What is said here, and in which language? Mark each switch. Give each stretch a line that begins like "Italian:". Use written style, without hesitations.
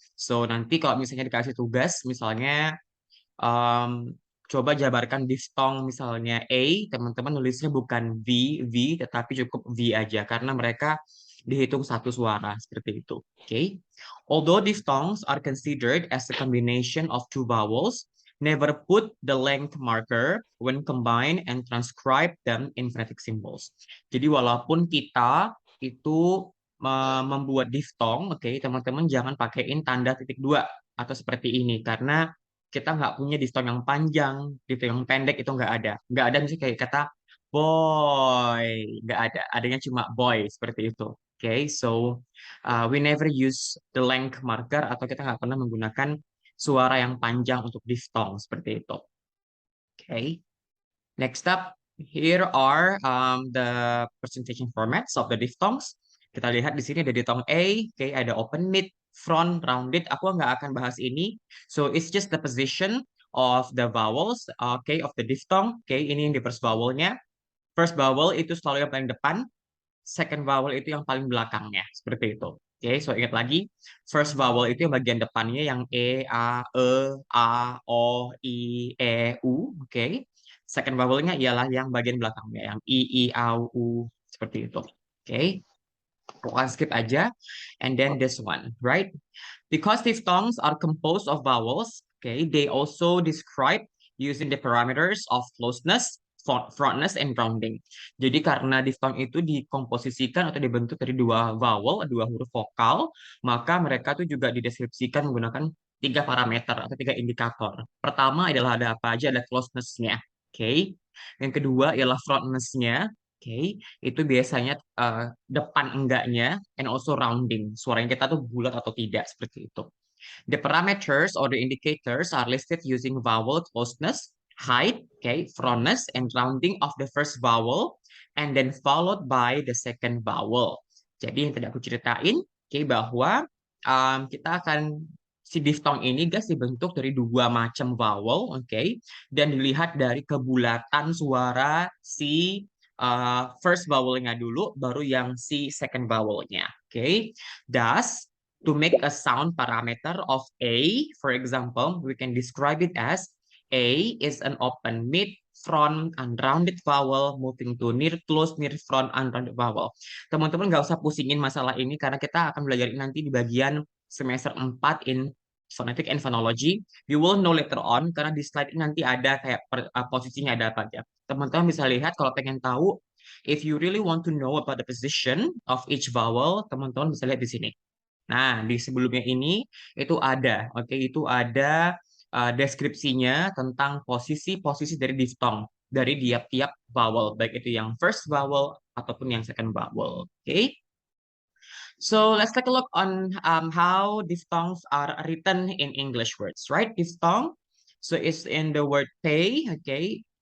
Indonesian: So nanti kalau misalnya dikasih tugas, misalnya um, coba jabarkan diftong misalnya A, teman-teman nulisnya bukan V, tetapi cukup V aja karena mereka dihitung satu suara seperti itu.
English: Okay. Although diphthongs are considered as a combination of two vowels, never put the length marker when combined and transcribe them in phonetic symbols.
Indonesian: Jadi walaupun kita itu membuat diftong, oke, teman-teman jangan pakaiin tanda titik dua atau seperti ini karena kita nggak punya diftong yang panjang, diftong yang pendek itu nggak ada misalnya kayak kata boy, nggak ada, adanya cuma boy seperti itu. Oke, so we never use the length marker atau kita nggak pernah menggunakan suara yang panjang untuk diphthong seperti itu.
English: Okay. Next up, here are the presentation formats of the diphthongs.
Indonesian: Kita lihat di sini ada diphthong A, okay, ada open mid, front, rounded. Aku nggak akan bahas ini.
English: So it's just the position of the vowels, okay, of the diphthong.
Indonesian: Okay, ini yang di first vowelnya. First vowel itu selalu yang paling depan, second vowel itu yang paling belakangnya, seperti itu. Oke, so ingat lagi, first vowel itu yang bagian depannya yang a, o, i, e, u, oke. Second vowelnya ialah yang bagian belakangnya, yang i, a, u, seperti itu. Oke, pokoknya skip aja.
English: And then this one, right? Because diphthongs are composed of vowels, okay, they also describe using the parameters of closeness, frontness, and rounding.
Indonesian: Jadi karena diphthong itu dikomposisikan atau dibentuk dari dua vowel, dua huruf vokal, maka mereka tuh juga dideskripsikan menggunakan tiga parameter atau tiga indikator. Pertama adalah ada apa aja, ada closeness-nya, oke.
English: Okay.
Indonesian: Yang kedua ialah frontness-nya, oke. Okay. Itu biasanya depan enggaknya, and also rounding. Suaranya kita tuh bulat atau tidak, seperti itu.
English: The parameters or the indicators are listed using vowel closeness, height, okay, frontness, and rounding of the first vowel, and then followed by the second vowel.
Indonesian: Jadi yang tadi aku ceritain, okay, bahwa kita akan si diphthong ini guys dibentuk dari dua macam vowel, oke, okay, dan dilihat dari kebulatan suara si first vowelnya dulu, baru yang si second vowelnya, oke.
English: Okay. Thus, to make a sound parameter of A, for example, we can describe it as A is an open mid front unrounded vowel moving to near close near front unrounded vowel.
Indonesian: Teman-teman nggak usah pusingin masalah ini karena kita akan belajar nanti di bagian semester 4 in phonetic and phonology. You will know later on karena di slide ini nanti ada kayak posisinya ada apa aja. Teman-teman bisa lihat kalau pengen tahu, if you really want to know about the position of each vowel, teman-teman bisa lihat di sini. Nah, di sebelumnya ini itu ada, oke, itu ada deskripsinya tentang posisi-posisi dari diphthong dari tiap-tiap vowel, baik itu yang first vowel ataupun yang second vowel. Oke.
English: So let's take a look on how diphthongs are written in English words, right? Diphthong, so it's in the word pay, okay?